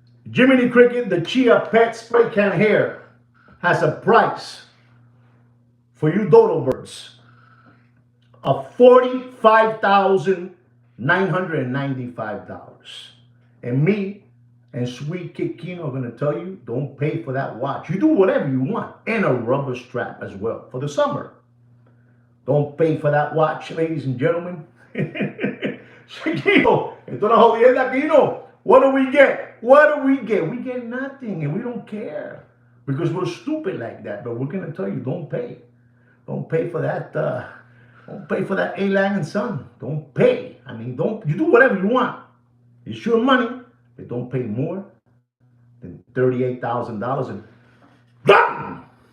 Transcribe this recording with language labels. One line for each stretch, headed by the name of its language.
English: Jiminy Cricket, the Chia Pet spray can hair has a price for you dodo birds of $45,995. And me and Sweet Kikino are going to tell you, don't pay for that watch. You do whatever you want. And a rubber strap as well for the summer. Don't pay for that watch, ladies and gentlemen.
Spanish: Chiquito, esto es una jodienda, Kino.
English: What do we get? What do we get? We get nothing, and we don't care because we're stupid like that. But we're going to tell you, don't pay. Don't pay for that. Don't pay for that A. Lang & Son. Don't pay. I mean, don't. You do whatever you want. It's your money, but don't pay more than $38,000 and BAM!